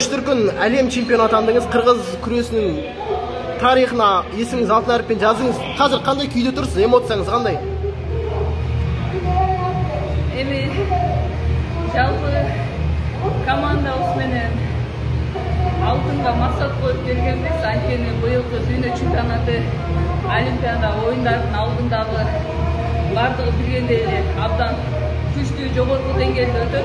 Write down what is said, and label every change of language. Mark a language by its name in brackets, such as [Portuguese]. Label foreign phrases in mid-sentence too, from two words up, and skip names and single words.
[Kazakh] дүркін әлем чемпионы атандыңыз. Қырғыз күресінің тарихына есіміңіз алтын әріппен жазыңыз. Қазір қандай күйде тұрсыз? Эмоцияңыз қандай? [Kyrgyz] Эми жалпы командабыз менен алтынга максат коюп келгенбиз. Анткени быйылкы дүйнө чемпионаты, Олимпиада оюндардын алдындагы бардыгы билгендей эле абдан күчтүү жогорку деңгээлде өтөт.